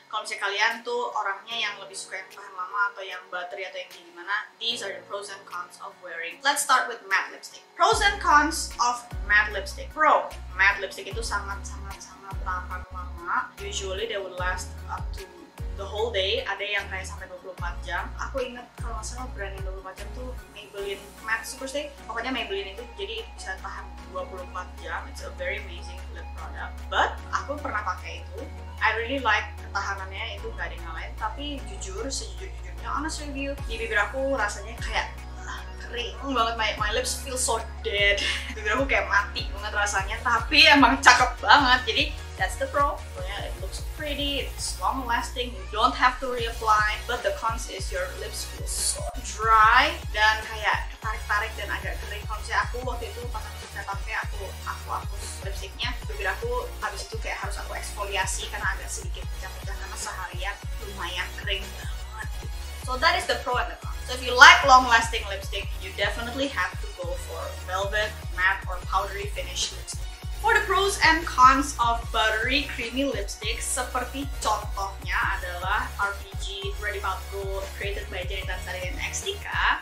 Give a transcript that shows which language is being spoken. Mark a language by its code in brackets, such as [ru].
[id] Kalau misalnya kalian tuh orangnya yang lebih suka yang tahan lama atau yang buttery atau yang gimana, [en] these are the pros and cons of wearing. Let's start with matte lipstick. Pros and cons of matte lipstick. [id] Pro, matte lipstick itu sangat tahan lama. [en] Usually they would last up to the whole day, [id] ada yang kayak sampai 24 jam. Aku inget kalau nggak salah brand yang 24 jam tuh Maybelline Matte Superstay. Pokoknya Maybelline itu jadi bisa tahan 24 jam. [en] It's a very amazing lip product. But [id] aku pernah pakai itu. [en] I really like [id] ketahanannya, itu nggak ada yang ngalahin. Tapi jujur, sejujur-jujurnya, honest review, di bibir aku rasanya kayak kering banget. [en] My lips feel so dead. [id] Bibir aku kayak mati banget rasanya. Tapi emang cakep banget. Jadi [en] that's the pro. It looks pretty, it's long lasting, you don't have to reapply. But the cons is your lips feel so dry [id] dan kayak tarik-tarik dan agak kering. Kalau misalnya aku waktu itu pas aku saya pakai, aku hapus lipsticknya, bibir aku habis itu kayak harus aku eksfoliasi karena agak sedikit pecah-pecah karena seharian lumayan kering banget. [en] So that is the pro and the con. So if you like long lasting lipstick, you definitely have to go for velvet, matte or powdery finish lipstick. For the pros and cons of buttery creamy lipstick, [id] seperti contohnya adalah [en] RPG Ready Powder Gold created by Jenny Tansari dan Xtika.